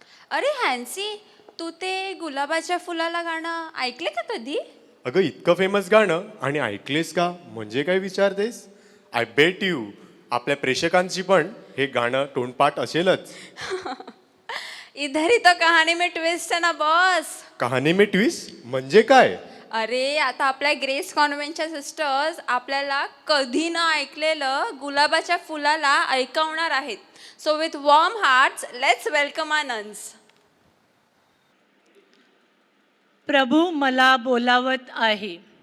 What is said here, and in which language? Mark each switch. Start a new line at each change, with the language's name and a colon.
Marathi: अरे हॅन्सी तू ते गुलाबाच्या फुलाला गाणं ऐकले का कधी? अगं इतकं फेमस गाणं आणि ऐकलेस का म्हणजे काय विचारतेस.
English: I bet you
Marathi: आपल्या प्रेक्षकांची पण हे गाणं तोंडपाठ असेलच.
Hindi: इधर ही तो कहाणी में ट्विस्ट है ना बॉस. कहाणी में ट्विस्ट
Marathi: म्हणजे काय. अरे आता आपल्या ग्रेस कॉन्व्हेंटच्या सिस्टर्स आपल्याला कधी न ऐकलेलं गुलाबाच्या फुलाला ऐकवणार आहेत.
English: So with warm hearts let's welcome our nuns.
Marathi: प्रभू मला बोलावत आहे.